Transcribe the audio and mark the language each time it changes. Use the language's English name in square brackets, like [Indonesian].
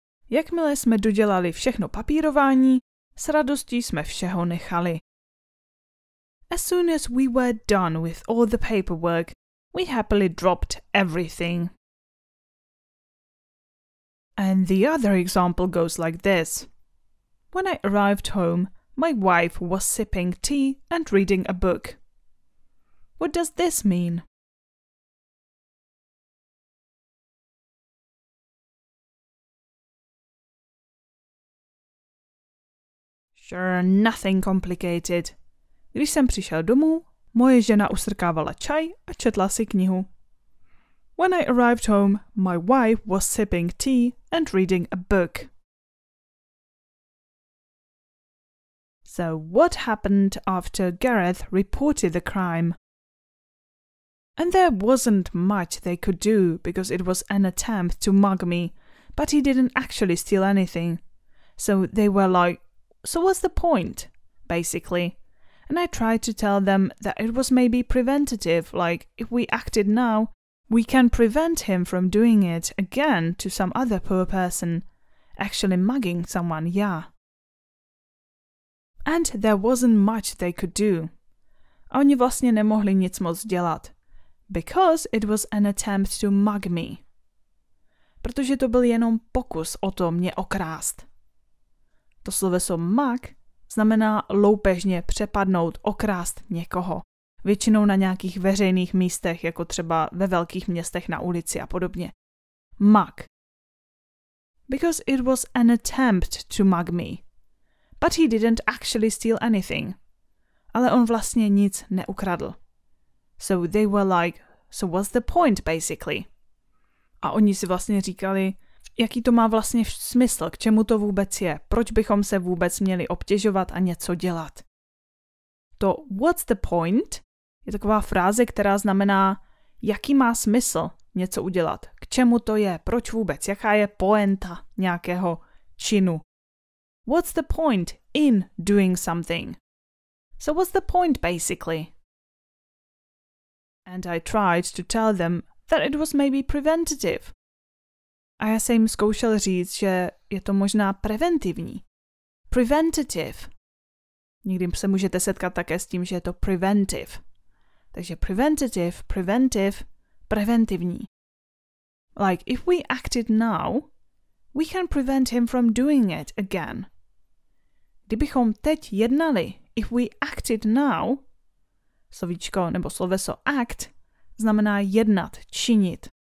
[Czech] Jakmile jsme dodělali všechno papírování, s radostí jsme všeho nechali. [English] As soon as we were done with all the paperwork, we happily dropped everything. And the other example goes like this. When I arrived home, my wife was sipping tea and reading a book. What does this mean? Sure, nothing complicated. [Czech] Když jsem přišel domů, moje žena usrkávala čaj a četla si knihu. [English] When I arrived home, my wife was sipping tea and reading a book. So what happened after Gareth reported the crime? And there wasn't much they could do because it was an attempt to mug me, but he didn't actually steal anything. So they were like, so what's the point, basically? And I tried to tell them that it was maybe preventative, like if we acted now, we can prevent him from doing it again to some other poor person, actually mugging someone, yeah. And there wasn't much they could do. [Czech] A oni vlastně nemohli nic moc dělat. [English] Because it was an attempt to mug me. [Czech] Protože to byl jenom pokus o to mě okrást. To sloveso mug znamená loupežně přepadnout, okrást někoho. Většinou na nějakých veřejných místech, jako třeba ve velkých městech na ulici a podobně. [English] Mug. Because it was an attempt to mug me. But he didn't actually steal anything. [Czech] Ale on vlastně nic neukradl. [English] So they were like, so what's the point, basically? [Czech] A oni si vlastně říkali, jaký to má vlastně smysl, k čemu to vůbec je, proč bychom se vůbec měli obtěžovat a něco dělat. To [English] what's the point [Czech] je taková fráze, která znamená, jaký má smysl něco udělat, k čemu to je, proč vůbec, jaká je poenta nějakého činu. [English] What's the point in doing something? So what's the point basically? And I tried to tell them that it was maybe preventative. [Czech] A já jsem jim zkoušel říct, že je to možná preventivní. Preventative. Někdy se můžete setkat také s tím, že je to preventive. Takže preventative, preventive, preventivní. [English] Like, if we acted now, we can prevent him from doing it again. [Czech] Kdybychom teď jednali, [English] if we acted now, [Czech] slovíčko nebo sloveso act znamená jednat, činit.